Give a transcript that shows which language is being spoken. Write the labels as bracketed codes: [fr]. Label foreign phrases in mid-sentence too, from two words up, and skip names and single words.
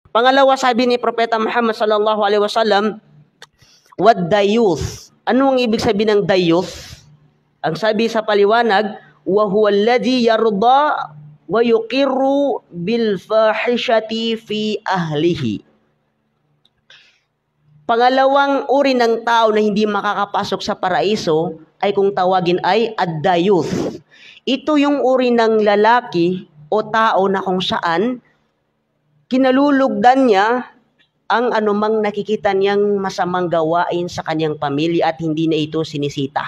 [tl] Pangalawa, sabi ni Propeta Muhammad [ar] صلى الله عليه وسلم والديوث. [tl] Ano ang ibig sabihin ng dayuth? Ang sabi sa paliwanag, [ar] وهو الذي يرضى ويقر بالفاحشة في أهله. [tl] Pangalawang uri ng tao na hindi makakapasok sa paraiso ay kung tawagin ay ad-dayuth. Ito yung uri ng lalaki o tao na kung saan kinalulugdan niya ang anumang nakikita niyang masamang gawain sa kanyang pamilya at hindi na ito sinisita.